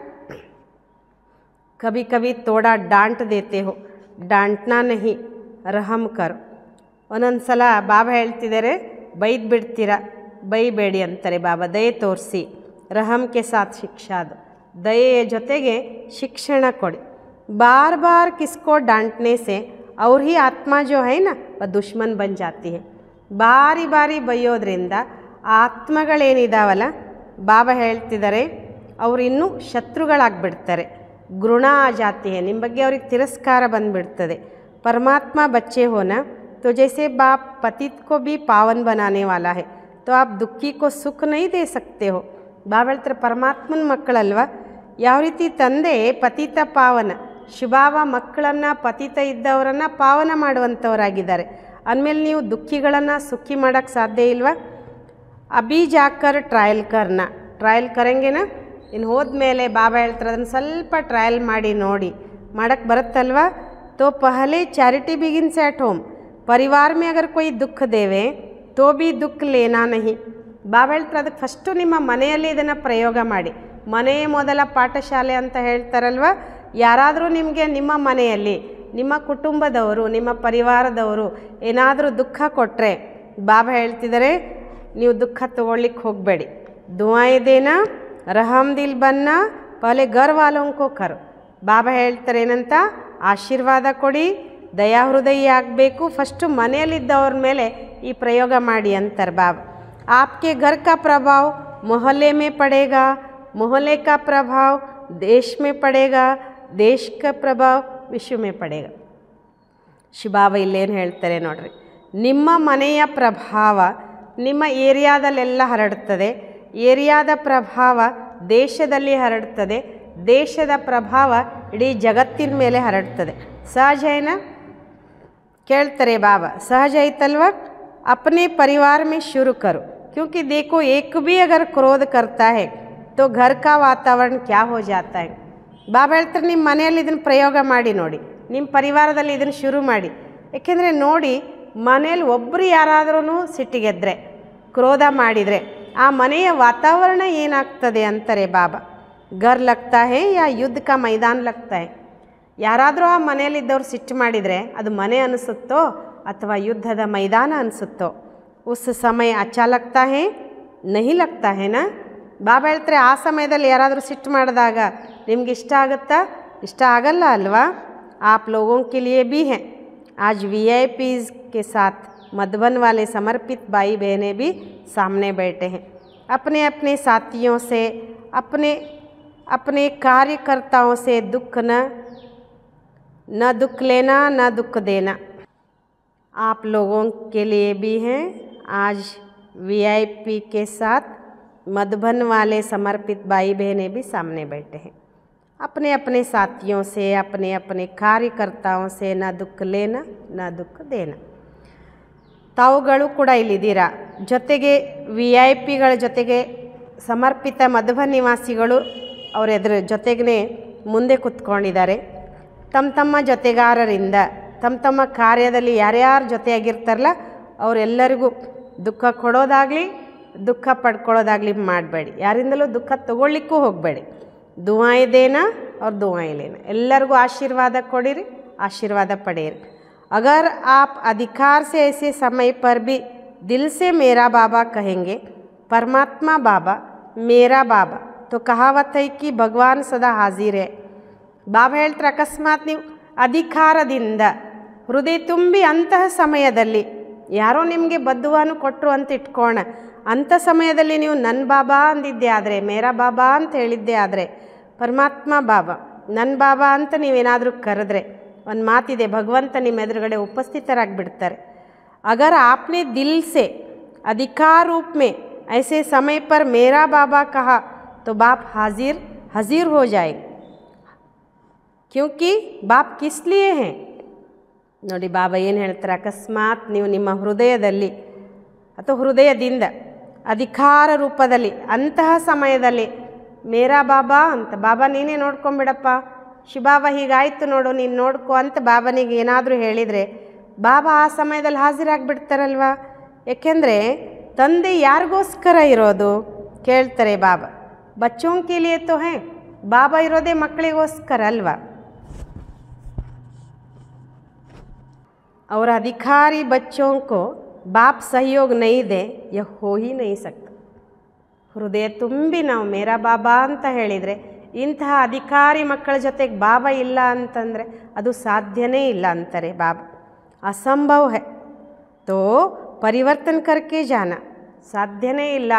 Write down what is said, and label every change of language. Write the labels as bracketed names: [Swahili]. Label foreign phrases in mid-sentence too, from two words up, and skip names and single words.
[Hindi] कभी कभी थोड़ा डांट देते हो डांटना नहीं रहम कर [Kannada] ಒಂದೊಂದು ಸಲ ಬಾಬಾ ಹೇಳ್ತಿದ್ದಾರೆ ಬೈದು ಬಿಡ್ತೀರಾ ಬೈಬೇಡಿ ಅಂತಾರೆ ಬಾಬಾ ದಯೆ ತೋರಿಸಿ [Hindi] रहम के साथ शिक्षा दो [Kannada] ದಯೆಯ ಜೊತೆಗೆ ಶಿಕ್ಷಣ ಕೊಡಿ [Hindi] बार बार किसको डांटने से और ही आत्मा जो है ना वह दुश्मन बन जाती है [Kannada] ಬಾರಿ ಬಾರಿ ಬೈಯೋದ್ರಿಂದ ಆತ್ಮಗಳೇನಿದಾವಲ್ಲ ಬಾಬಾ ಹೇಳ್ತಿದ್ದಾರೆ ಅವರು ಇನ್ನೂ ಶತ್ರುಗಳಾಗ್ಬಿಡ್ತಾರೆ ಗುಣ ಜಾತಿ [Hindi] है [Kannada] ನಿಮ್ಮ ಬಗ್ಗೆ ಅವ್ರಿಗೆ ತಿರಸ್ಕಾರ ಬಂದುಬಿಡ್ತದೆ [Hindi] परमात्मा बच्चे हो ना तो जैसे बाप पतित को भी पावन बनाने वाला है तो आप दुखी को सुख नहीं दे सकते हो [Kannada] ಬಾಬಾ ಹೇಳ್ತಾರೆ ಪರಮಾತ್ಮನ ಮಕ್ಕಳಲ್ವ ಯಾವ ರೀತಿ ತಂದೆ ಪತಿತ ಪಾವನ ಶುಭಾವ ಮಕ್ಕಳನ್ನು ಪತಿತ ಇದ್ದವರನ್ನು ಪಾವನ ಮಾಡುವಂಥವರಾಗಿದ್ದಾರೆ ಅಂದಮೇಲೆ ನೀವು ದುಃಖಿಗಳನ್ನು ಸುಖಿ ಮಾಡೋಕ್ಕೆ ಸಾಧ್ಯ ಇಲ್ವಾ [Hindi] अभी जाकर ट्रायल करेंगे ना [Kannada] ಇನ್ನು ಹೋದ್ಮೇಲೆ ಬಾಬಾ ಹೇಳ್ತಾರೆ ಅದನ್ನು ಸ್ವಲ್ಪ ಟ್ರಯಲ್ ಮಾಡಿ ನೋಡಿ ಮಾಡೋಕ್ಕೆ ಬರುತ್ತಲ್ವ [Hindi] तो पहले [English] charity begins at home. [Hindi] परिवार में अगर कोई दुख देवे तो भी दुख लेना नहीं। [Kannada] ಬಾಬಾ ಹೇಳ್ತಾರೆ ಅದಕ್ಕೆ ಫಸ್ಟು ನಿಮ್ಮ ಮನೆಯಲ್ಲಿ ಇದನ್ನು ಪ್ರಯೋಗ ಮಾಡಿ. ಮನೆಯೇ ಮೊದಲ ಪಾಠಶಾಲೆ ಅಂತ ಹೇಳ್ತಾರಲ್ವ. ಯಾರಾದರೂ ನಿಮಗೆ ನಿಮ್ಮ ಮನೆಯಲ್ಲಿ ನಿಮ್ಮ ಕುಟುಂಬದವರು ನಿಮ್ಮ ಪರಿವಾರದವರು ಏನಾದರೂ ದುಃಖ ಕೊಟ್ಟರೆ ಬಾಬಾ ಹೇಳ್ತಿದ್ದಾರೆ ನೀವು ದುಃಖ ತಗೊಳ್ಳಿಕ್ಕೆ ಹೋಗಬೇಡಿ. [Hindi] दुआएं देना रहम दिल बनना पहले घर वालों को करो. [Kannada] ಬಾಬಾ ಹೇಳ್ತಾರೆ ಏನಂತ, ಆಶೀರ್ವಾದ ಕೊಡಿ, ದಯಾಹೃದಯಿ ಆಗಬೇಕು, ಫಸ್ಟು ಮನೆಯಲ್ಲಿದ್ದವ್ರ ಮೇಲೆ ಈ ಪ್ರಯೋಗ ಮಾಡಿ ಅಂತಾರೆ ಬಾಬಾ. [Hindi] आपके घर का प्रभाव मोहल्ले में पड़ेगा, मोहल्ले का प्रभाव देश में पड़ेगा, देश का प्रभाव विश्व में पड़ेगा. [Kannada] ಶಿಬಾಬಾ ಇಲ್ಲೇನು ಹೇಳ್ತಾರೆ ನೋಡ್ರಿ, ನಿಮ್ಮ ಮನೆಯ ಪ್ರಭಾವ ನಿಮ್ಮ ಏರಿಯಾದಲ್ಲೆಲ್ಲ ಹರಡುತ್ತದೆ, ಏರಿಯಾದ ಪ್ರಭಾವ ದೇಶದಲ್ಲಿ ಹರಡುತ್ತದೆ, ದೇಶದ ಪ್ರಭಾವ ಇಡೀ ಜಗತ್ತಿನ ಮೇಲೆ ಹರಡ್ತದೆ. ಸಹಜ ಏನಾ ಕೇಳ್ತಾರೆ ಬಾಬಾ, ಸಹಜ ಐತಲ್ವ. [Hindi] अपने परिवार में शुरू करो, क्योंकि देखो एक भी अगर क्रोध करता है तो घर का वातावरण क्या हो जाता है. [Kannada] ಬಾಬಾ ಹೇಳ್ತಾರೆ ನಿಮ್ಮ ಮನೆಯಲ್ಲಿ ಇದನ್ನು ಪ್ರಯೋಗ ಮಾಡಿ ನೋಡಿ, ನಿಮ್ಮ ಪರಿವಾರದಲ್ಲಿ ಇದನ್ನು ಶುರು ಮಾಡಿ. ಏಕೆಂದರೆ ನೋಡಿ, ಮನೇಲಿ ಒಬ್ಬರು ಯಾರಾದ್ರೂ ಸಿಟ್ಟಿಗೆದ್ದರೆ ಕ್ರೋಧ ಮಾಡಿದರೆ ಆ ಮನೆಯ ವಾತಾವರಣ ಏನಾಗ್ತದೆ ಅಂತಾರೆ ಬಾಬಾ. [Hindi] घर लगता है या युद्ध का मैदान लगता है. [Kannada] ಯಾರಾದರೂ ಆ ಮನೆಯಲ್ಲಿದ್ದವ್ರು ಸಿಟ್ಟು ಮಾಡಿದರೆ ಅದು ಮನೆ ಅನಿಸುತ್ತೋ ಅಥವಾ ಯುದ್ಧದ ಮೈದಾನ ಅನಿಸುತ್ತೋ. [Hindi] उस समय अच्छा लगता है नहीं लगता है ना. [Kannada] ಬಾಬಾ ಹೇಳ್ತಾರೆ ಆ ಸಮಯದಲ್ಲಿ ಯಾರಾದರೂ ಸಿಟ್ಟು ಮಾಡಿದಾಗ ನಿಮ್ಗೆ ಇಷ್ಟ ಆಗುತ್ತಾ? ಇಷ್ಟ ಆಗಲ್ಲ ಅಲ್ವಾ. [Hindi] आप लोगों के लिए भी हैं. आज VIPs के साथ मधुबन वाले समर्पित भाई बहनें भी सामने बैठे हैं. अपने अपने साथियों से अपने अपने कार्यकर्ताओं से दुख न दुख लेना न दुख देना. आप लोगों के लिए भी हैं. आज VIP के साथ मधुबन वाले समर्पित भाई बहनें भी सामने बैठे हैं. अपने अपने साथियों से अपने अपने कार्यकर्ताओं से न दुख लेना न दुख देना. [Kannada] ತಾವುಗಳು ಕೂಡ ಇಲ್ಲಿದ್ದೀರಾ, ಜೊತೆಗೆ VIP ಗಳ ಜೊತೆಗೆ ಸಮರ್ಪಿತ ಮಧುಬನ್ ನಿವಾಸಿಗಳು ಅವರ ಎದುರು ಜೊತೆಗೇ ಮುಂದೆ ಕೂತ್ಕೊಂಡಿದ್ದಾರೆ. ತಮ್ಮ ಜೊತೆಗಾರರಿಂದ ತಮ್ಮ ಕಾರ್ಯದಲ್ಲಿ ಯಾರ್ಯಾರು ಜೊತೆಯಾಗಿರ್ತಾರಲ್ಲ ಅವರೆಲ್ಲರಿಗೂ ದುಃಖ ಕೊಡೋದಾಗಲಿ ದುಃಖ ಪಡ್ಕೊಳ್ಳೋದಾಗಲಿ ಮಾಡಬೇಡಿ. ಯಾರಿಂದಲೂ ದುಃಖ ತಗೊಳ್ಳಿಕ್ಕೂ ಹೋಗಬೇಡಿ. [Hindi] दुआएं देना और दुआएं लेना. [Kannada] ಎಲ್ಲರಿಗೂ ಆಶೀರ್ವಾದ ಕೊಡಿರಿ, ಆಶೀರ್ವಾದ ಪಡೆಯಿರಿ. [Hindi] अगर आप अधिकार से ऐसे समय पर भी दिल से मेरा बाबा कहेंगे, परमात्मा बाबा मेरा बाबा, तो कहावत है कि भगवान सदा हाजिर है. [Kannada] ಬಾಬಾ ಹೇಳ್ತಾರೆ ಅಕಸ್ಮಾತ್ ನೀವು ಅಧಿಕಾರದಿಂದ ಹೃದಯ ತುಂಬಿ ಅಂತಹ ಸಮಯದಲ್ಲಿ ಯಾರೋ ನಿಮಗೆ ಬದ್ದುವಾನು ಕೊಟ್ಟರು ಅಂತ ಇಟ್ಕೋಣ, ಅಂಥ ಸಮಯದಲ್ಲಿ ನೀವು ನನ್ನ ಬಾಬಾ ಅಂದಿದ್ದೆ ಆದರೆ, ಮೇರಾ ಬಾಬಾ ಅಂತ ಹೇಳಿದ್ದೆ ಆದರೆ, ಪರಮಾತ್ಮ ಬಾಬಾ ನನ್ನ ಬಾಬಾ ಅಂತ ನೀವೇನಾದರೂ ಕರೆದ್ರೆ ಒಂದು ಮಾತಿದೆ, ಭಗವಂತ ನಿಮ್ಮ ಎದುರುಗಡೆ ಉಪಸ್ಥಿತರಾಗಿಬಿಡ್ತಾರೆ. [Hindi] अगर आपने दिल से अधिकार रूप में ऐसे समय पर मेरा बाबा कहा तो बाप हाजिर हो जाएगा. क्योंकि बाप किस लिए हैं ನೋಡಿ. [Kannada] ಬಾಬಾ ಏನು ಹೇಳ್ತಾರೆ, ಅಕಸ್ಮಾತ್ ನೀವು ನಿಮ್ಮ ಹೃದಯದಲ್ಲಿ ಅಥವಾ ಹೃದಯದಿಂದ ಅಧಿಕಾರ ರೂಪದಲ್ಲಿ ಅಂತಹ ಸಮಯದಲ್ಲಿ ಮೇರಾ ಬಾಬಾ ಅಂತ, ಬಾಬಾ ನೀನೇ ನೋಡ್ಕೊಂಬಿಡಪ್ಪ, ಶಿಬಾಬಾ ಹೀಗಾಯಿತು ನೋಡು ನೀನು ನೋಡ್ಕೊ ಅಂತ ಬಾಬನಿಗೆ ಏನಾದರೂ ಹೇಳಿದರೆ ಬಾಬಾ ಆ ಸಮಯದಲ್ಲಿ ಹಾಜಿರಾಗಿಬಿಡ್ತಾರಲ್ವ. ಏಕೆಂದರೆ ತಂದೆ ಯಾರಿಗೋಸ್ಕರ ಇರೋದು ಕೇಳ್ತಾರೆ ಬಾಬಾ. [Hindi] बच्चों के लिए तो है. [Kannada] ಬಾಬಾ ಇರೋದೇ ಮಕ್ಕಳಿಗೋಸ್ಕರ ಅಲ್ವಾ. [Hindi] और अधिकारी बच्चों को बाप सहयोग नहीं दे यह हो ही नहीं सकता. [Kannada] ಹೃದಯ ತುಂಬಿ ನಾವು ಮೇರಾ ಬಾಬಾ ಅಂತ ಹೇಳಿದರೆ, ಇಂತಹ ಅಧಿಕಾರಿ ಮಕ್ಕಳ ಜೊತೆಗೆ ಬಾಬಾ ಇಲ್ಲ ಅಂತಂದರೆ ಅದು ಸಾಧ್ಯನೇ ಇಲ್ಲ ಅಂತಾರೆ ಬಾಬಾ. [Hindi] असंभव है तो परिवर्तन करके जाना. [Kannada] ಸಾಧ್ಯನೇ ಇಲ್ಲ.